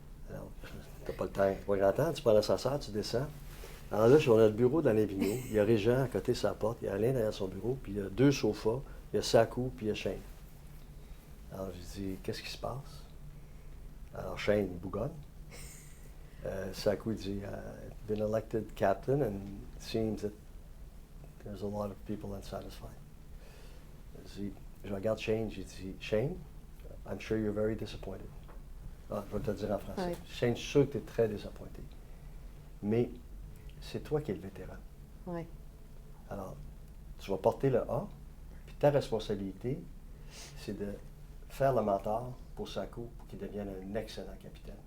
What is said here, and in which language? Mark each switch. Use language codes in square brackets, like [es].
[fr] Alors, t'as pas le temps. Pas grand temps. Tu prends l'ascenseur, tu descends. Alors là, on a le bureau dans les vignoux. Il y a Régent à côté de sa porte. Il y a Alain derrière son bureau. Puis il y a 2 sofas. Il y a Sakou, puis il y a Shane. Alors, je dis, qu'est-ce qui se passe? Alors, Shane, il bougonne. [en] Sakou, [fr] il dit, [en] I've been elected captain and it seems that there's a lot of people unsatisfied. [fr] Je regarde Shane, j'ai dit, Shane, [en] I'm sure you're very disappointed. [fr] Ah, je vais te le dire en français. Oui. Shane, je suis sûr que tu es très disappointé. Mais c'est toi qui es le vétéran. Oui. Alors, tu vas porter le A, puis ta responsabilité, c'est de faire le mentor pour Sakou pour qu'il devienne un excellent capitaine.